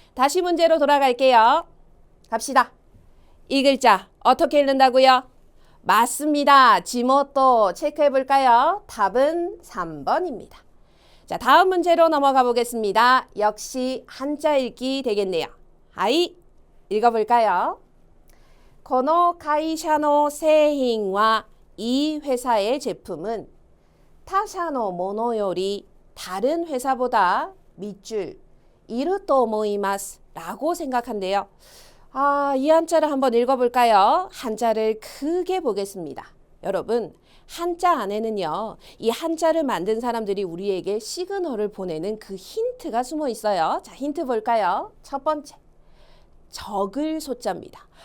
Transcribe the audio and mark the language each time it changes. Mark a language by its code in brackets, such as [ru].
[ko] 다시 문제로 돌아갈게요. 갑시다. 이 글자 어떻게 읽는다고요? 맞습니다. 지모또 체크해 볼까요? 답은 3번입니다. 자, 다음 문제로 넘어가 보겠습니다. 역시 한자 읽기 되겠네요. 하이, 읽어볼까요? [ja] この会社の製品は [ko] 이 회사의 제품은 [ja] 他社のものより [ko] 다른 회사보다 밑줄 [ja] いると思います [ko] 라고 생각한대요. 아, 이 한자를 한번 읽어볼까요? 한자를 크게 보겠습니다. 여러분, 한자 안에는요, 이 한자를 만든 사람들이 우리에게 시그널을 보내는 그 힌트가 숨어 있어요. 자, 힌트 볼까요? 첫 번째. 적을 소자입니다.